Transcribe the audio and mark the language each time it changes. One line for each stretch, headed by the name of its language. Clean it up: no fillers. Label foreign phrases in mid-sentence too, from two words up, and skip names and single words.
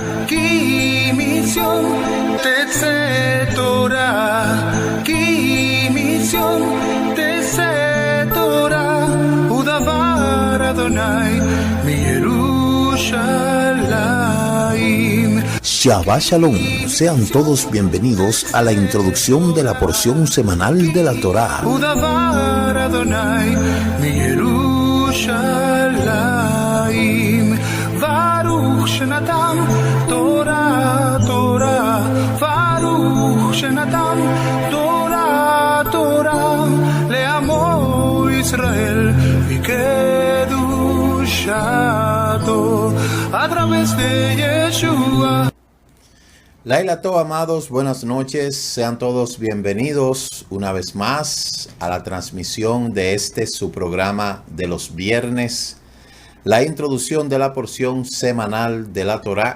Hebrew: כי מציון תצא תורה, כי מציון תצא תורה, ודבר אדוני מירושלים. שבת שלום,
Spanish: sean todos bienvenidos a la introducción de la porción semanal de la Torá.
Hebrew: ודבר אדוני מירושלים. ברוך שנתן תורה תורה, ברוך שנתן תורה תורה, לעמו ישראל וקדושתו,
Spanish: a través de Yeshua.
Hebrew: לילה טוב,
Spanish: amados, buenas noches. Sean todos bienvenidos una vez más a la transmisión de su programa de los viernes, la introducción de la porción semanal de la Torá.